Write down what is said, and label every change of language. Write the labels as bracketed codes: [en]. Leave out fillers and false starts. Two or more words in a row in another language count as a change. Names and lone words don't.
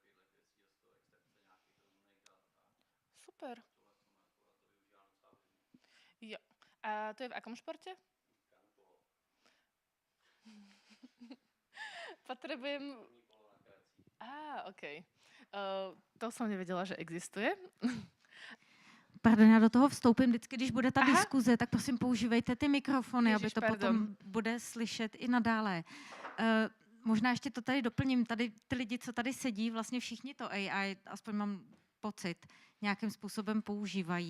[sk] Super. Jo. A to je v akom športe? Potrebujem... OK. To som nevedela, že existuje. Pardon, [cs] já do toho vstoupím. Vždycky, když bude ta diskuze, tak prosím používejte ty mikrofony, Ježiš, aby to potom bude slyšet i nadále. Možná ještě to tady doplním. Tady ty lidi, co tady sedí, vlastně všichni to AI, aspoň mám pocit, nějakým způsobem používají.